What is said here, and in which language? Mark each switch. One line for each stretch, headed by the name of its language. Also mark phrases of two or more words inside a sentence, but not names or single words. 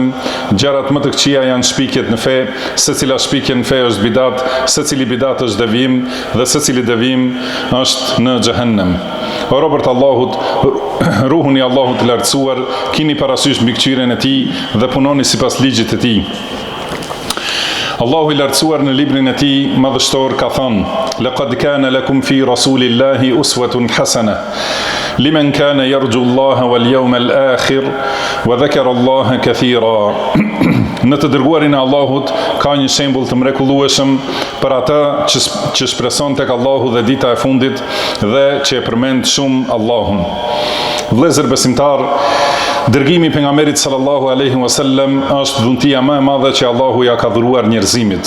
Albanian: Gjërat më të këqija janë shpikjet në fe, secila shpikje në fe është bidat, secili bidat është devijim dhe secili devijim është në xhehenem. O robërt Allahut, ruhuni Allahut të lartësuar, kini parasysh mbikëqyrjen e tij dhe punoni sipas ligjit të tij. Allahu i lartësuar në librin e tij madhështor ka thënë:
Arabic: "لقد كان لكم في رسول الله أسوة حسنة لمن كان يرجو الله واليوم الآخر وذكر الله كثيرا."
Albanian: Në të dërguarin e Allahut ka një shembull të mrekullueshëm për ata që shpreson tek Allahu dhe dita e fundit dhe që e përmend shumë Allahun. Vëllezër besimtar, dërgimi pejgamberit
Arabic: صلى الله عليه وسلم
Albanian: është dhuntia më e madhe që Allahu ja ka dhuruar njerëzimit.